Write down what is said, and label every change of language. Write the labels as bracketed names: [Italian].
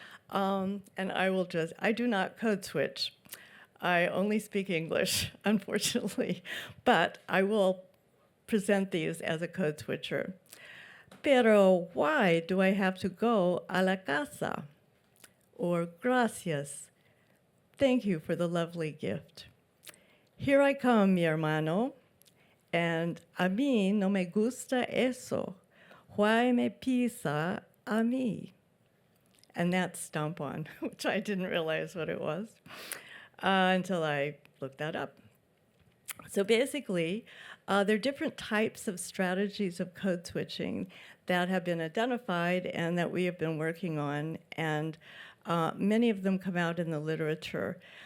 [English] And I do not code switch. I only speak English, unfortunately, but I will present these as a code switcher. Pero why do I have to go [Spanish] a la casa? [English] Or gracias. Thank you for the lovely gift. Here I come, [Spanish] mi hermano, and a mí no me gusta eso. Why me pisa a mí? [English] And that's stomp on, which I didn't realize what it was. Until I looked that up. So basically, there are different types of strategies of code switching that have been identified and that we have been working on, and many of them come out in the literature.